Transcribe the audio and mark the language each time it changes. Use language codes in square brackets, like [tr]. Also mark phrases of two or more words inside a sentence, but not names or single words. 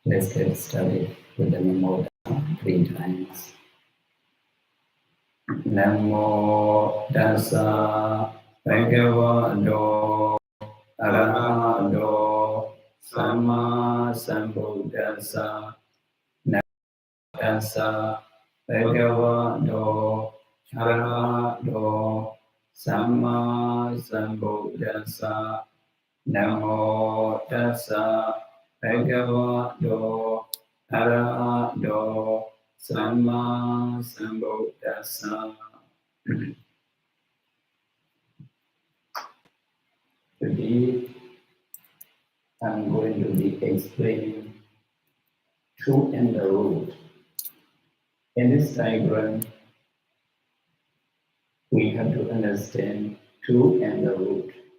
[en] Let's get started with the Namo 3 times. [pi] Namo Tassa Bhagavato Arahato Samma Sambuddhassa. Namo Tassa Bhagavato Arahato Samma Sambuddhassa. Namo Tassa Bhagavato Arahato Samma Sambuddhassa. [en] Today I'm going to be explaining truth and the root. In this diagram, we have to understand truth and the root.